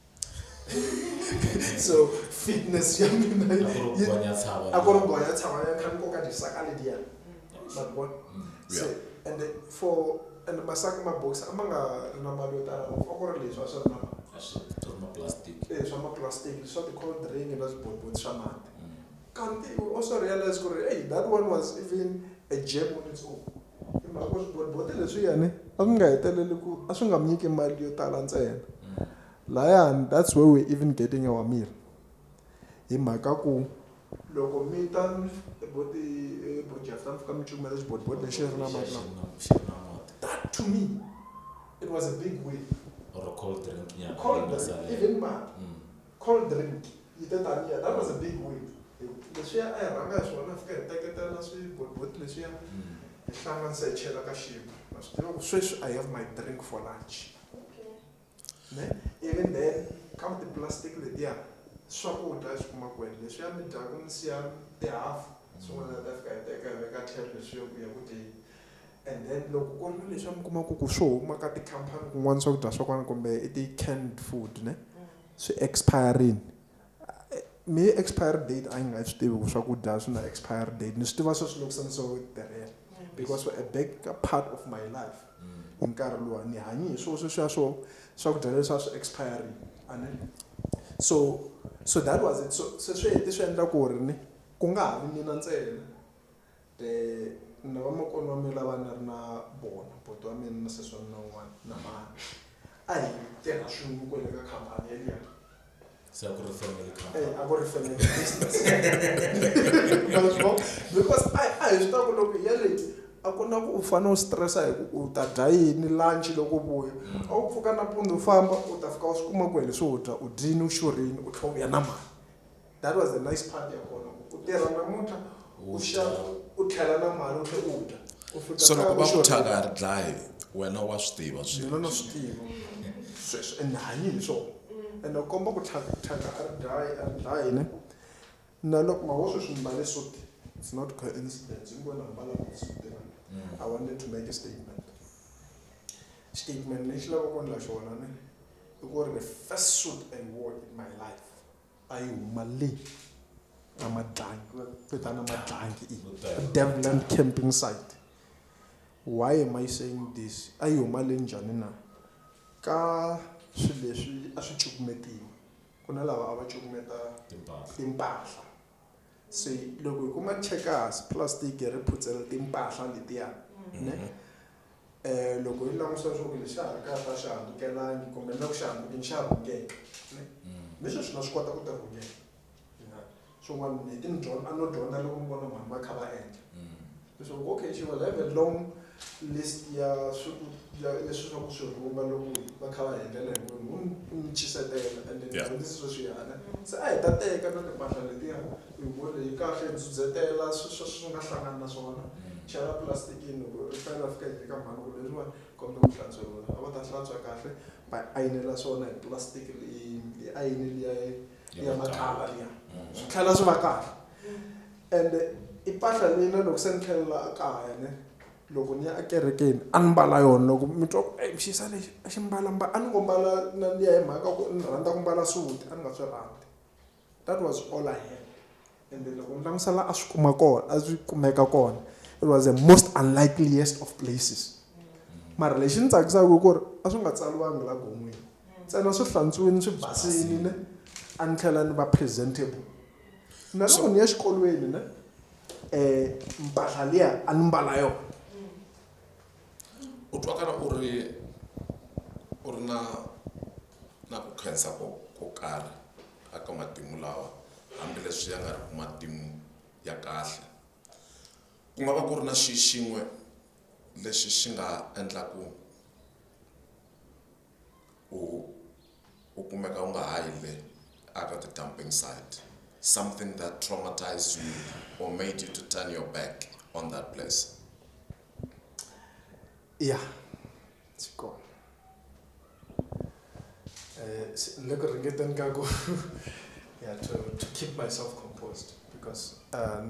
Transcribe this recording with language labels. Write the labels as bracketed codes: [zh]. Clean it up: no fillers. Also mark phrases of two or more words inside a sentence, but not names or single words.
[ts] so fitness ya mina a ku ri gonya tshava ya kha ni koka disaka letiya [en] but what so and [ts] masaka mabokisi a ma nga ri na mali yo tala a ku ri leswi a swi ri na swa maplastic swa ti-cold drink na swibotiboti swa mati kanti [en] you also realize [ts] ku ri hey [en] that one was even a gem on its own [ts] hi mhaka ku swibotiboti leswiyani a swi nga heteleli a swi nga mi nyiki mali yo tala ntsena layani [en] that's where we're even getting our meal [ts] hi mhaka ku loko mi ta project a mi fika mi cumela xibotiboti lexi ri na mati [en] that to me it was a big win or a cold drink [ts] even [en] cold drink [ts] yi te taniya [en] that was a big win [ts] leswiya a hi rhanga hi swona fika hi teketela swibotiboti leswiya hi hlanganisa hi chela ka xibo na swi tiva ku sweswi [en] I have my drink for lunch even then [ts] kam ti-plastic letiya swakudya swi kuma kwele leswiya mi dyaka mi siya tihafu swin'wana ta fika hi teka hi veka tlhelo leswiya ku ya ku dyeni [en] and then [ts] loko ku ri leswi mi kumaka ku swo huma ka tikhampani kun'wana swakudya swa kona kumbe i ti-canned food swi expirini me [en] expiry date [ts] a yi nga swi tivi ku swakudya swi na expiry date ni swi tiva sweswi loko se ni so tirhela [en] because for a big part of my life [ts] hi nkarhi luwa ni hanyi hi sweswiya swakudya leswi a swi expiring so that was it so swi heti swi endla ku ri ni ku nga ha vi mina ntsena na vamakwenu wa mina lava ni ri na bona boti wa mina na sesi wa mina wun'wana na mani a hi tirha swin'we kwele ka khampani yeliya se a ku ri [en] family company [ts] a ku ri [en] family business [ts] because a hi swi tiva ku loko ya leyi a ku na ku u fanele u stressa hi ku u ta dya yini lunch loko u vuya a wu pfuka nampundzu u famba u ta fika u swi kuma kwele swo dya u dyini u xurhile u tlhela u ya na mali [en] that was the nice part [ts] ya kona u tirha namuntlha u xava u tlhela na mali u tlhela u dya so loko va ku thyaka a ri dlayi wena wa swi tiva swilo na swi tiva sweswo ende hanyi hi swona ende u komba ku thyaka a ri dlayi ne na loko ma wo sweswi ni mbale suti [en] it's not coincidence [ts] ngona mbala suti [en] I wanted to make a statement [ts] lexi lavaka ku endla xona ne i ku ri [en] the first suit I wore in my life [ts] a yi huma le na madlangi petana madlangi [en] Devland camping site why am I saying this [ts] a yi huma le njhani na ka swilo leswi a swi cukumetiwa ku na lava a va cukumeta timpahla se loko hi kuma checkers plastic ri phutsela timpahla letiya loko yi langutisa swo ku lexi a ri karhi a xi hambukelangi kumbe na ku xi hambukeni xa rhungeka leswi swi na swi kota ku ti rhungeka swin'wana leti a no dyondza loko mi vona vanhu va kha va endla [en] So okay, she will have a long list [ts] leswi swa ku swi rhumba loko va kha va endlela hi munhu n'wi chisetela [en] and then this is what she had. [ts] Se a hi ta teka na timpahla letiya hi vone hi kahle hi dzudzetela swi nga hlangani na swona chela plastikini ku ri fanele fika hi teka mhani ku leswiwani kumbe ku hlantsweriwa a va ta hlantswa kahle va ayinela swona hi plastic hi ayini liya ya makhala liya swi tlhela swi va kahle and impahla leyi na loko se ni tlhelela kaya ne loko ni ya ekerekeni a ni mbala yona loko mi twa ku xisa lexi a xi mbala a ni ngo mbala na liya hi mhaka ku ni rhandza ku mbala suti a ni nga swi rhandzi. [en] That was all I had. And then [ts] loko ni langutisela a swi kumeka kona, [en] it was the most unlikeliest of places. [ts] Mara lexi ni tsakisaka ku ri a swi nga tsaliwangi la gomweni ntsena swi hlantswiwini swi basini ne a ni tlhela ni va presentable. Na loko ni ya xikolweni ne mpahla liya a ni mbala yona. U twakala u ri na ku khensa ko karhi aka matimu lawa hambileswi ya nga ri ku matimu ya kahle ku nga va ku ri na xin'we lexi xi nga endlaku u kumeka u nga ha yile aka ti-dumping site, [en] something that traumatized you or made you to turn your back on that place. Yeah, it's gone. Look at to keep myself composed because now